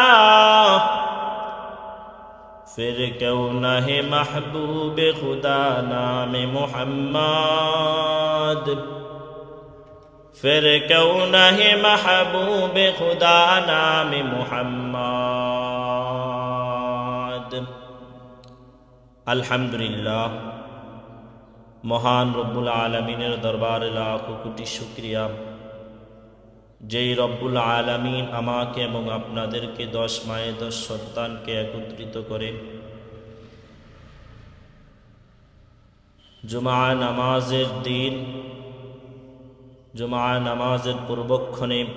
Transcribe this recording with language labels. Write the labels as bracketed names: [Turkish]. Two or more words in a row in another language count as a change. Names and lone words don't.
[Urdu] پھر کیوں نہ ہے محبوب خدا نام محمد پھر کیوں نہ ہے محبوب خدا نام [Bangla] محمد الحمدللہ মহান রব্বুল আলামিনের দরবারে লাখো কোটি শুকরিয়া যেই রব্বুল আলামিন আমাকে এবং আপনাদেরকে 10 মায়ে 10 সন্তানকে একত্রিত করে জুমা নামাজের দিন জুমা নামাজের পূর্বক্ষণে